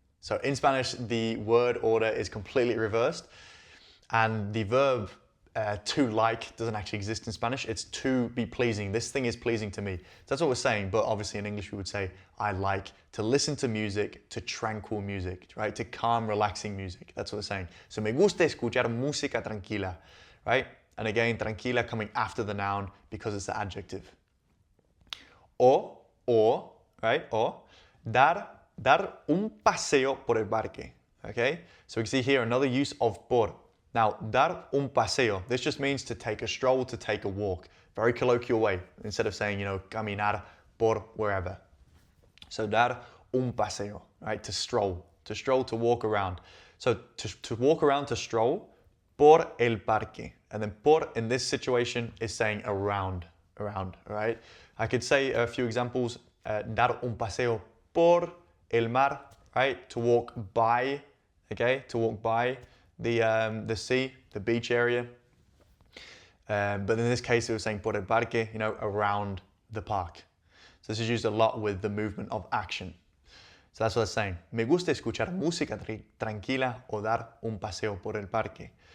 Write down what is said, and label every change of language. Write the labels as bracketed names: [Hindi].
[English] So in Spanish, the word order is completely reversed, and the verb to like doesn't actually exist in Spanish. It's to be pleasing. This thing is pleasing to me. So that's what we're saying, but obviously in English we would say I like to listen to music, to tranquil music, right? To calm, relaxing music. That's what we're saying. [Spanish] So me gusta escuchar música tranquila, [English] right? And again, tranquila coming after the noun because it's the adjective. Or, right? [Spanish] Or, dar un paseo por el parque. [English] Okay? So we can see here another use of por. Now, [Spanish] dar un paseo, [English] this just means to take a stroll, to take a walk. Very colloquial way, instead of saying, you know, [Spanish] caminar por [English] wherever. So [Spanish] dar un paseo, [English] right? To stroll, to walk around. So to walk around, to stroll, [Spanish] por el parque. [English] And then por in this situation is saying around, right? I could say a few examples, [Spanish] dar un paseo por el mar, [English] right? To walk by, okay? To walk by the sea, the beach area. But in this case, it was saying [Spanish] por el parque, [English] you know, around the park. So this is used a lot with the movement of action. So that's what it's saying. [Spanish] Me gusta escuchar música tranquila o dar un paseo por el parque.